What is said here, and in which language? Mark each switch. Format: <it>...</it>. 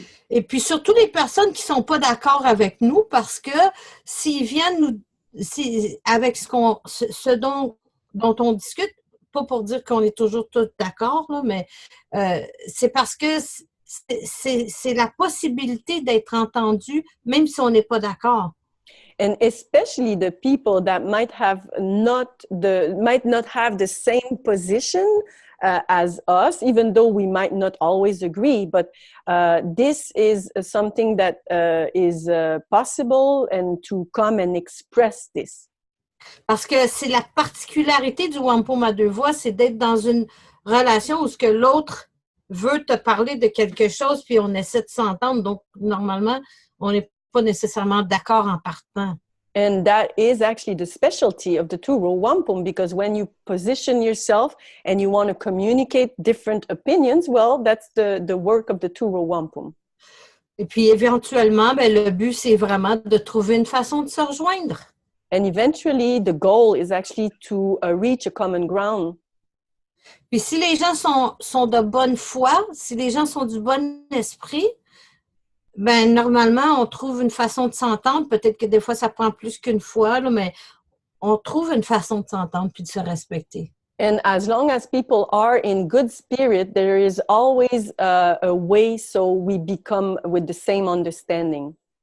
<fr>Et puis surtout les personnes qui sont pas d'accord avec nous, parce que s'ils viennent avec ce dont on discute, pas pour dire qu'on est toujours tous d'accord, là, mais c'est parce que c'est la possibilité d'être entendu, même si on n'est pas d'accord.</fr> <en>And especially the people that might not have the same position as us, even though we might not always agree. But this is something that is possible, and to come and express this.</en> <fr>Parce que c'est la particularité du Wampum à deux voix, c'est d'être dans une relation où ce que l'autre veut te parler de quelque chose, puis on essaie de s'entendre. Donc, normalement, on n'est pas nécessairement d'accord en partant.</fr> <en>And that is actually the specialty of the two Row Wampum, because when you position yourself and you want to communicate different opinions, well, that's the work of the two Row Wampum.</en> <fr>Et puis, éventuellement, ben, le but, c'est vraiment de trouver une façon de se rejoindre.</fr> <en>And eventually, the goal is actually to reach a common ground.</en> <fr>Puis, si les gens sont de bonne foi, si les gens sont du bon esprit, ben, normalement, on trouve une façon de s'entendre. Peut-être que des fois, ça prend plus qu'une fois, là, mais on trouve une façon de s'entendre puis de se respecter.</fr> <en>And as long as people are in good spirit, there is always a way so we become with the same understanding.</en>